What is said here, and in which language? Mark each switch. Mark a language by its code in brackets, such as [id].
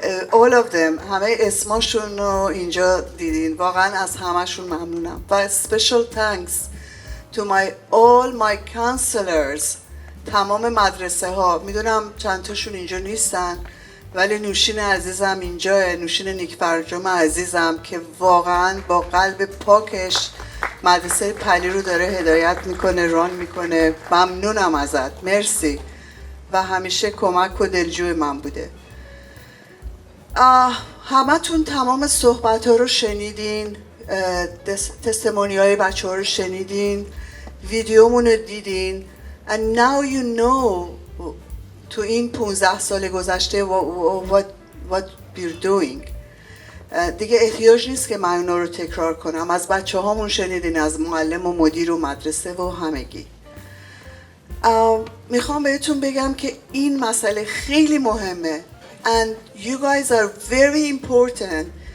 [en] all of them، [fa] همه اسماشون رو اینجا دیدین. واقعا از همشون ممنونم. [en] و special thanks to all my counselors. [fa] تمام مدرسه ها، میدونم چند تاشون اینجا نیستن ولی نوشین عزیزم اینجا، نوشین نیک فرجام عزیزم که واقعا با قلب پاکش مدرسه پلی رو داره هدایت میکنه، ران میکنه. ممنونم ازت، مرسی و همیشه کمک و دلجوی من بوده. همتون تمام صحبت ها رو شنیدین، تستمونی های بچه ها رو شنیدین، ویدیومون رو دیدین. [en] And now you know [fa] تو این 15 سال گذشته [en] what we're doing. [fa] دیگه احتیاج نیست که من اونا رو تکرار کنم. از بچه هامون شنیدین، از معلم و مدیر و مدرسه و همگی. میخوام بهتون بگم که این مسئله خیلی مهمه. [en] And you guys are very important.